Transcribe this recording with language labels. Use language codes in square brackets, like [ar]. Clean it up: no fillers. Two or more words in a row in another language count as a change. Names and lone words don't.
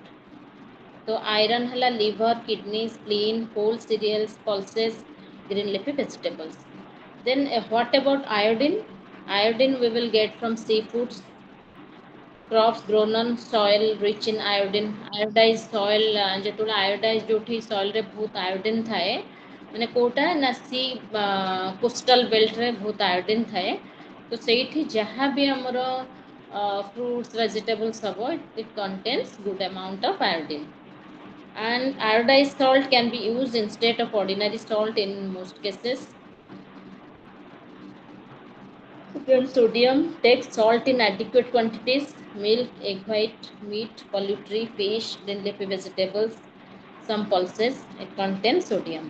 [en] So iron hela liver, kidney, spleen, whole cereals, pulses, green leafy vegetables. Then what about iodine? Iodine we will get from seafoods, crops grown on soil rich in iodine. Iodized soil [or] ଯେତେବେଳେ iodized ଯୋଉଠି soil ରେ ବହୁତ iodine ଥାଏ ମାନେ କୋଉଟା ନା ସି [en] coastal belt [or] ରେ ବହୁତ iodine ଥାଏ ତ ସେଇଠି ଯାହା ବି ଆମର [en] fruits vegetables [or] ହବ [en] it contains good amount of iodine. And iodized salt can be used instead of ordinary salt in most cases. Then sodium, take salt in adequate quantities, milk, egg white, meat, poultry, fish, then leafy vegetables, some pulses, it contains sodium.